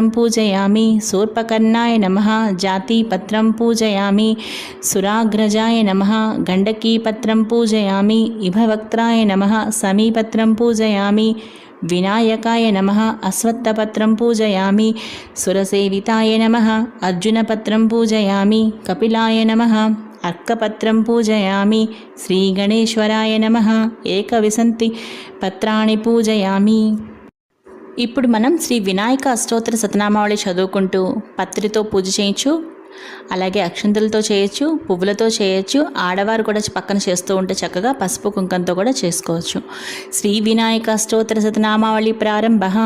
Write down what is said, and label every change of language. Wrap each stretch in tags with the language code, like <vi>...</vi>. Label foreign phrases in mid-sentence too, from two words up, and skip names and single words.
<sa>पूजयामि शूर्पकर्णाय नमः जातिपत्रं पूजयामि सुराग्रजाय नमः गण्डकीपत्रं पूजयामि इभवक्त्राय नमः समीपत्रं पूजयामि विनायकाय नमः अश्वत्थपत्रं पूजयामि सुरसेविताय नमः अर्जुनपत्रं पूजयामि कपिलाय नमः अर्कपत्रं पूजयामि श्रीगणेश्वराय नमः एकविंशति పత్రాణి పూజయామి.</sa> <te>ఇప్పుడు మనం శ్రీ వినాయక అష్టోత్తర శతనామావళి చదువుకుంటూ పత్రితో పూజ చేయొచ్చు. అలాగే అక్షంతలతో చేయొచ్చు, పువ్వులతో చేయొచ్చు. ఆడవారు కూడా పక్కన చేస్తూ ఉంటే చక్కగా పసుపు కుంకంతో కూడా చేసుకోవచ్చు. శ్రీ వినాయక అష్టోత్తర శతనామావళి ప్రారంభ.</te>